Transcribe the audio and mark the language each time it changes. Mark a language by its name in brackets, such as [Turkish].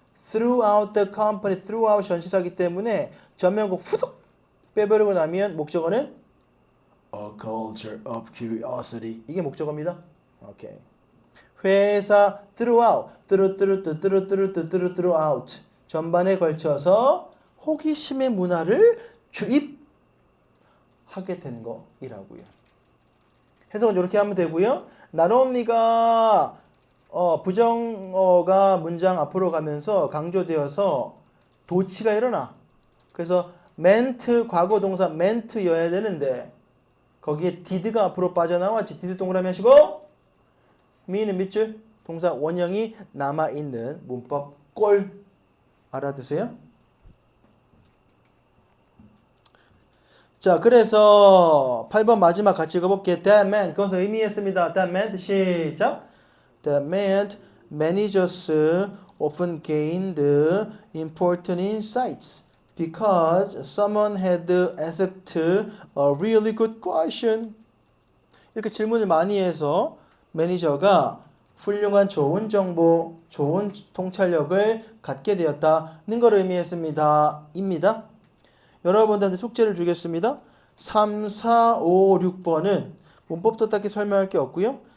[English] throughout the company, throughout [Korean] 전치사기 때문에 전면국 후둑 빼버리고 나면 목적어는 [English] a culture of curiosity. [Korean] 이게 목적어입니다. 오케이. 회사 throughout, throughout 전반에 걸쳐서 호기심의 문화를 주입하게 된 거이라고요. 해석은 이렇게 하면 되고요. not only가 부정어가 문장 앞으로 가면서 강조되어서 도치가 일어나. 그래서 meant 과거 동사 meant여야 되는데 거기에 did가 앞으로 빠져나왔지. did 동그라미 하시고 me는 밑줄 동사 원형이 남아있는 문법 꼴 알아두세요. 자, 그래서 8번 마지막 같이 읽어볼게요. [English] That meant [Korean] 그것을 의미했습니다. [English] That meant [Korean] 시작. [English] That meant managers often gained important insights because someone had asked a really good question. [Korean] 이렇게 질문을 많이 해서 매니저가 훌륭한 좋은 정보, 좋은 통찰력을 갖게 되었다는 걸 의미했습니다. 입니다. 여러분들한테 숙제를 주겠습니다. 3, 4, 5, 6번은 문법도 딱히 설명할 게 없고요.